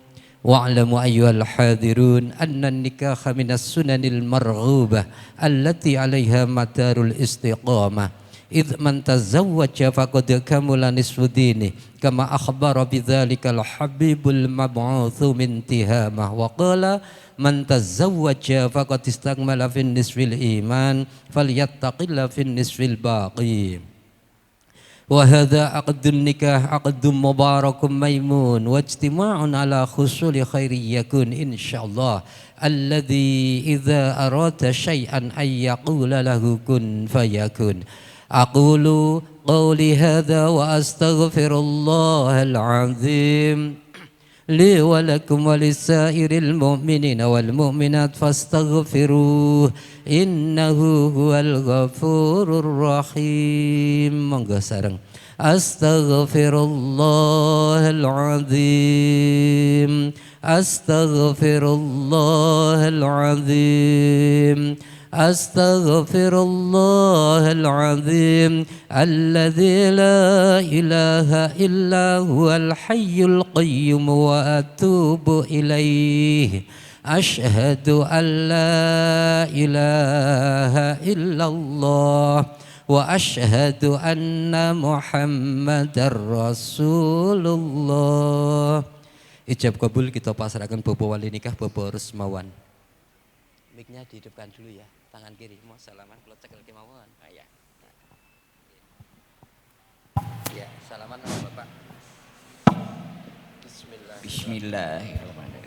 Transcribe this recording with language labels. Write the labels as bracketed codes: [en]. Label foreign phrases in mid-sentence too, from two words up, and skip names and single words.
[ar] واعلموا أيها الحاضرون أن النكاح من السنن المرغوبة التي عليها مدار الاستقامة إذ من تزوج فقد كمل نصف دين كما أخبر بذلك الحبيب المبعوث من تهامة وقال من تزوج فقد استكمل في النصف الإيمان فليتق الله في النصف الباقي. وهذا عقد النكاح عقد مبارك ميمون واجتماع على حصول خير يكون إن شاء الله الذي إذا أراد شيئا أن يقول له كن فيكون. أقول قولي هذا وأستغفر الله العظيم لي ولكم ولسائر المؤمنين والمؤمنات فاستغفروه إنه هو الغفور الرحيم. [jv] Monggo sareng [ar] أستغفر الله العظيم أستغفر الله العظيم أستغفر الله العظيم الذي لا إله إلا هو الحي القيوم وأتوب إليه. أشهد أن لا إله إلا الله وأشهد أن محمدا رسول الله. [id] Ijab kabul kita pasrahkan Bapak wali nikah Bapak Rusmawan. Mic-nya dihidupkan dulu ya. Tangan kiri mau salaman kalau cekel kemauan. Ya. Ya, salaman sama Bapak. Bismillahirrahmanirrahim.